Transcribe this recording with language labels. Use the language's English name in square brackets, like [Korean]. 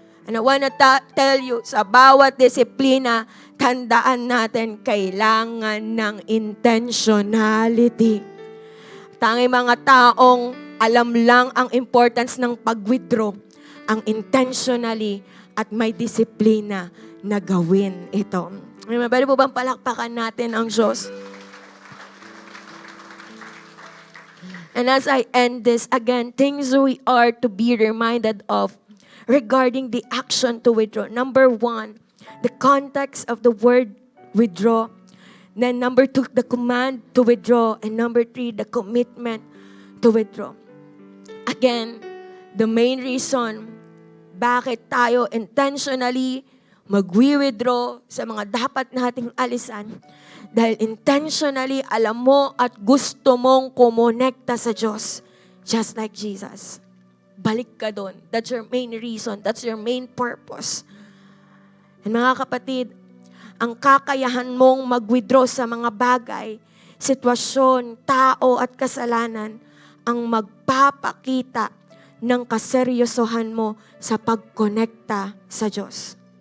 [English] And I wanna tell you, [Filipino] sa bawat disiplina, tandaan natin, kailangan ng intentionality. Tanging mga taong alam lang ang importance ng pag-withdraw, ang intentionally at may disiplina na gawin ito. Pwede po bang palakpakan natin ang Diyos? [English] And as I end this, again, things we are to be reminded of regarding the action to withdraw. Number 1, the context of the word withdraw. Then number 2, the command to withdraw. And number 3, the commitment to withdraw. Again, the main reason [Filipino] bakit tayo intentionally mag-withdraw sa mga dapat nating alisan. Dahil intentionally, alam mo at gusto mong kumonekta sa Diyos. [English] Just like Jesus. [Filipino] Balik ka doon. [English] That's your main reason. That's your main purpose. [Filipino] And mga kapatid, ang kakayahan mong mag-withdraw sa mga bagay, sitwasyon, tao at kasalanan, ang magpapakita ng kaseryosohan mo sa pagkonekta sa Diyos.